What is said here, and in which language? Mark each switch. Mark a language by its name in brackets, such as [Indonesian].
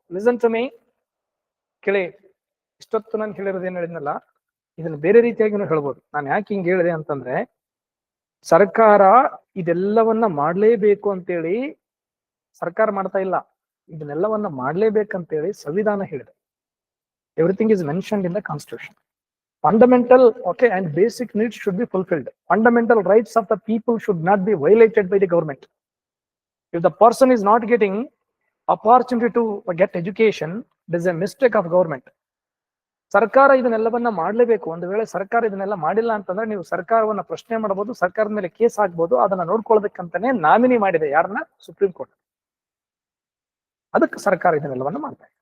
[English] listen to me, [Kannada] ಕೇಳಿ. ಇಷ್ಟೊತ್ತು ನಾನು ಹೇಳಿರೋದು ಏನ್ ಹೇಳಿದ್ನಲ್ಲ, ಇದನ್ನ ಬೇರೆ ರೀತಿಯಾಗಿ ಹೇಳ್ಬೋದು. ನಾನು ಯಾಕೆ ಹಿಂಗ್ ಹೇಳಿದೆ ಅಂತಂದ್ರೆ, ಸರ್ಕಾರ ಇದೆಲ್ಲವನ್ನ ಮಾಡ್ಲೇಬೇಕು ಅಂತೇಳಿ ಸರ್ಕಾರ ಮಾಡ್ತಾ ಇಲ್ಲ, ಇದನ್ನೆಲ್ಲವನ್ನ ಮಾಡ್ಲೇಬೇಕಂತೇಳಿ ಸಂವಿಧಾನ ಹೇಳಿದೆ. [English] Everything is mentioned in the constitution. Fundamental, okay, and basic needs should be fulfilled. Fundamental rights of the people should not be violated by the government. If the person is not getting opportunity to get education, it is a mistake of government. [Kannada] ಸರ್ಕಾರ ಇದನ್ನೆಲ್ಲವನ್ನ ಮಾಡ್ಲೇಬೇಕು. ಒಂದು ವೇಳೆ ಸರ್ಕಾರ ಇದನ್ನೆಲ್ಲ ಮಾಡಿಲ್ಲ ಅಂತಂದ್ರೆ ನೀವು ಸರ್ಕಾರವನ್ನ ಪ್ರಶ್ನೆ ಮಾಡಬಹುದು, ಸರ್ಕಾರದ ಮೇಲೆ ಕೇಸ್ ಹಾಕ್ಬಹುದು. ಅದನ್ನ ನೋಡ್ಕೊಳ್ಬೇಕಂತಾನೆ ನಾಮಿನಿ ಮಾಡಿದೆ, ಯಾರನ್ನ? Supreme court. ಅದಕ್ಕೆ ಸರ್ಕಾರ ಇದನ್ನೆಲ್ಲವನ್ನ ಮಾಡ್ತಾ ಇದೆ.